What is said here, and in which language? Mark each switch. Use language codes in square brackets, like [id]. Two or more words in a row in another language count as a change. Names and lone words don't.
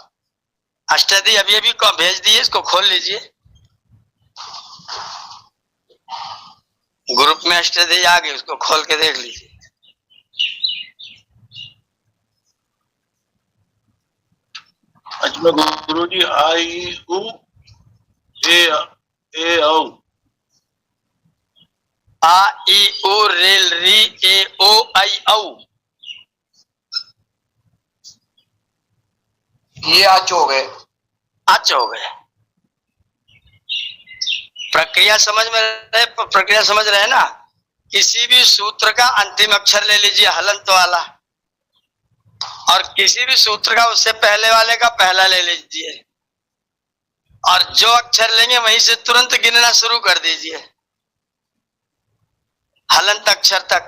[hi] अष्टाध्यायी अभी अभी भेज दिए, इसको खोल लीजिए। ग्रुप में अष्टाध्यायी आ गए, उसको खोल के देख लीजिए। अच्छा गुरु जी, [sa] आई उ ए औ। आ ई उ रेल री ए ओ आई औ, [hi] ये आज हो गए। अच हो गए। प्रक्रिया समझ में रहे, प्रक्रिया समझ रहे ना? किसी भी सूत्र का अंतिम अक्षर ले लीजिए हलंत वाला, और किसी भी सूत्र का उससे पहले वाले का पहला ले लीजिए, और जो अक्षर लेंगे वहीं से तुरंत गिनना शुरू कर दीजिए हलंत अक्षर तक।